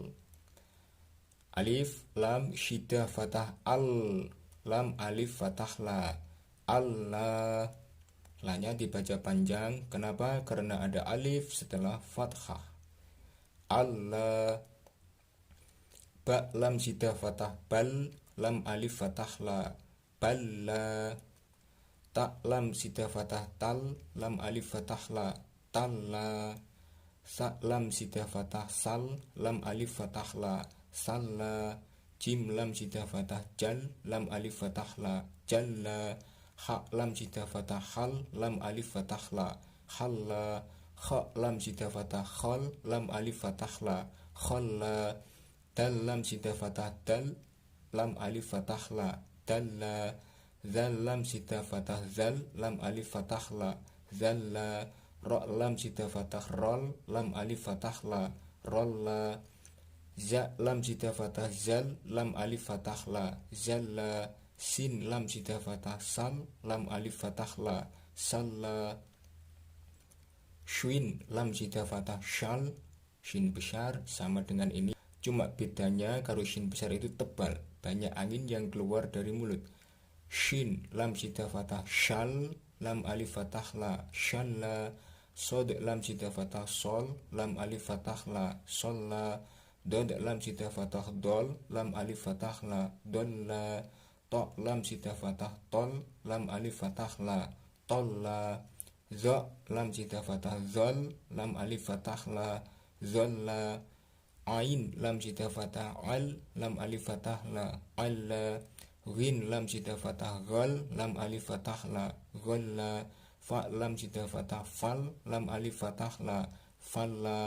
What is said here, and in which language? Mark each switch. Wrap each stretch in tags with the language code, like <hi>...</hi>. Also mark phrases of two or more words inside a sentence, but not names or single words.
<id>Alif lam syiddah fathah al, lam alif fathah la, Allah. Lanya dibaca panjang, kenapa? Karena ada alif setelah fathah. Allah. Ba lam syiddah fathah bal, lam alif fathah la, balla. Ta lam syiddah fathah tal, lam alif fathah la, talla. Sa lam syiddah fathah sal, lam alif fathah la, salla. Jim lam syiddah fathah jal, lam alif fathah la, jalla. Ha lam syiddah fathah hal, lam alif fathah la, halla. Kha lam syiddah fathah khal, lam alif fathah la, khalla. Dal lam syiddah fathah dal, lam alif fathah la, dalla. Zal lam syiddah fathah zal, lam alif fathah la, zalla. Ra lam syiddah fathah rol, lam alif fathah la, rolla. Za lam syiddah fathah zal, lam alif fathah la, zalla. Sin lam syiddah fathah sal, lam alif fathah la, salla. Shin lam syiddah fathah shal, shin besar sama dengan ini, cuma bedanya kalau shin besar itu tebal, banyak angin yang keluar dari mulut. Shin lam syiddah fathah shal, lam alif fathah la, shalla. Sod lam syiddah fathah sol, lam alif fathah la, solla. Dod lam syiddah fathah dol, lam alif fathah la, dolla. To lam syiddah fathah tol, lam alif fathah la, tolla. Zo lam syiddah fathah zol, lam alif fathah la, zolla. Ain lam syiddah fathah al, lam alif fathah la, alla. Ghin lam syiddah fathah ghal, lam alif fathah la, ghalla. Fa lam syiddah fathah fal, lam alif fathah la, falla.</id>